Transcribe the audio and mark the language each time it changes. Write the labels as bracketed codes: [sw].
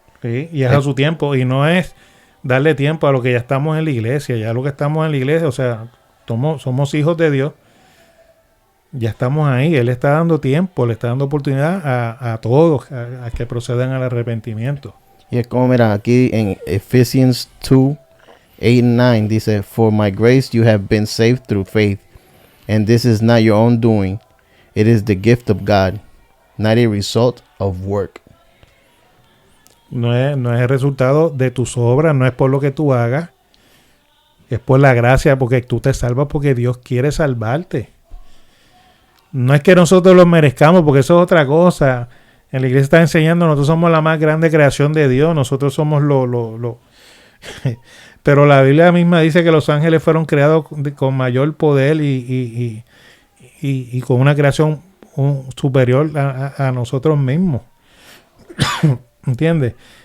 [es] Sí, y es a su tiempo. Y no es darle tiempo a lo que ya estamos en la iglesia. Ya lo que estamos en la iglesia, o sea, somos hijos de Dios. Ya estamos ahí. Él está dando tiempo, le está dando oportunidad a todos a que procedan al arrepentimiento. Y es como, mira, aquí en Ephesians 2, 8 and 9 dice, [en] For my grace you have been saved through faith, and this is not your own doing. It is the gift of God, not a result of work. [es] No es el resultado de tus obras, no es por lo que tú hagas, es por la gracia, porque tú te salvas porque Dios quiere salvarte. No es que nosotros lo merezcamos, porque eso es otra cosa. En la iglesia está enseñando, nosotros somos la más grande creación de Dios, nosotros somos lo Pero la Biblia misma dice que los ángeles fueron creados con mayor poder y con una creación superior a nosotros mismos. ¿Entiendes?